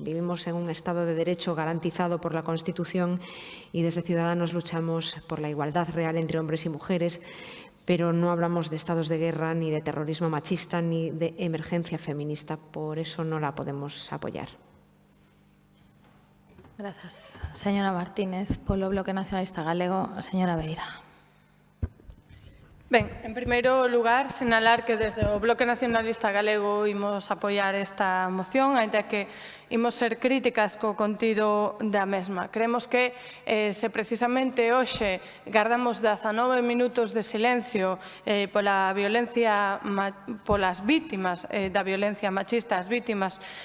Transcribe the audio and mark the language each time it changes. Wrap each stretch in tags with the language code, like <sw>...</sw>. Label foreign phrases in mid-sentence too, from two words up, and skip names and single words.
<es>Vivimos en un Estado de Derecho garantizado por la Constitución y desde Ciudadanos luchamos por la igualdad real entre hombres y mujeres, pero no hablamos de estados de guerra, ni de terrorismo machista, ni de emergencia feminista. Por eso no la podemos apoyar. Gracias. Señora Martínez,</es> <gl>polo Bloque Nacionalista Galego, señora Beira. Ben, en primeiro lugar, sinalar que desde o Bloque Nacionalista Galego imos apoiar esta moción, aínda que imos ser críticas co contido da mesma. Creemos que se precisamente hoxe gardamos 19 minutos de silencio pola violencia, polas vítimas da violencia machista, as vítimas,</gl>